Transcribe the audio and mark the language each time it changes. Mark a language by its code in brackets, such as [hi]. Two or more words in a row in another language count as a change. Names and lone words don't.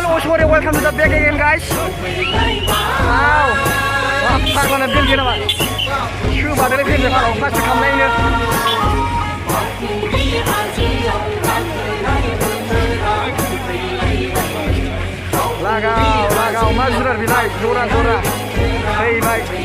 [en] Oh sorry, welcome to the back again, guys. [brx] Wow. Wah, फाग्लाना बेलगे नामा? सोबादोलाय बेलगे फाग्ला फार्स्ट खालामनायनो। लागाव मा जुनार बिलाय जरा फैबाय।